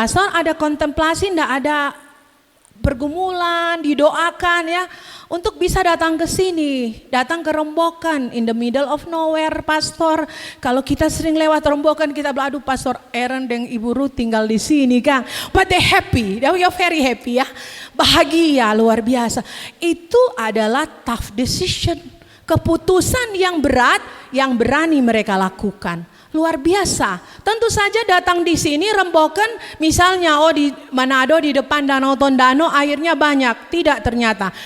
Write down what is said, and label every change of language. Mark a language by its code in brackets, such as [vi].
[id] Pastor ada kontemplasi enggak, ada pergumulan, didoakan ya untuk bisa datang ke sini, datang ke Rembokan [en] in the middle of nowhere, [id] Pastor. Kalau kita sering lewat Rembokan kita bilang, aduh Pastor Aaron dan Ibu Ruth tinggal di sini kan. [en] But they happy, they are very happy ya, [id] bahagia luar biasa. Itu adalah tough decision, keputusan yang berat yang berani mereka lakukan. Luar biasa. Tentu saja datang di sini Rembokan misalnya di Manado di depan Danau Tondano airnya banyak. Tidak ternyata.